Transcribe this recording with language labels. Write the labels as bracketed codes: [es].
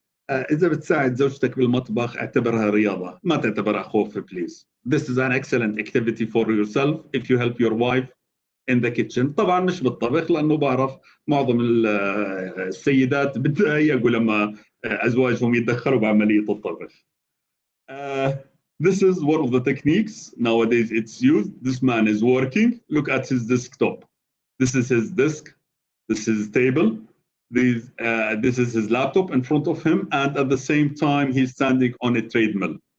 [ar] إذا بتساعد زوجتك بالمطبخ اعتبرها رياضة، ما تعتبرها خوف, please. [en] This is an excellent activity for yourself if you help your wife in the kitchen. [ar] طبعا مش بالطبخ لأنه بعرف معظم السيدات بتضايقوا لما أزواجهم يتدخلوا بعملية الطبخ. [en] This is one of the techniques nowadays it's used. This man is working. Look at his desktop. This is his desk. This is his table. This is his laptop in front of him, and at the same time he's standing on a treadmill.